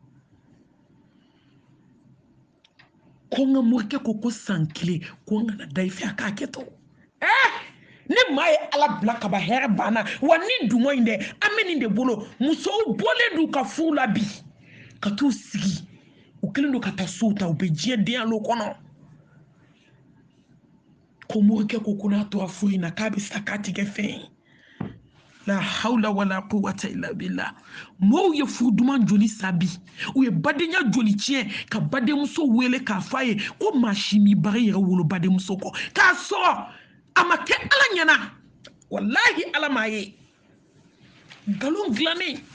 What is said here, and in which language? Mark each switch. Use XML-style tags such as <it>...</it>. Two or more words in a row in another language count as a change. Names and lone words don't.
<bm>ko n ka morikɛ ko san kelen ko n kana da i fɛ a k'a kɛ to ne maa ye ala bila ka ban hɛrɛ banna wa ni dunŋɔ in dɛ an bɛ nin de bolo musow bɔlen d'u ka furu la bi ka t'u sigi u kɛlen don ka taa sow ta u bɛ diɲɛ den alo kɔnɔ ko morikɛ ko n'a tora furu in na k'a bɛ sa k'a tɛ kɛ fɛn ye</bm> <ar>لا حول ولا قوة إلا بالله</ar> <bm>mɔɔw ye furu duman joli sa bi u ye badenya joli tiɲɛ ka badenmuso wele k'a fɔ a ye ko maa si m'i baga i yɛrɛ wolo badenmuso kɔ k'a sɔrɔ a ma kɛ ala ɲɛna wallahi ala m'a ye nkalon dilannen</bm>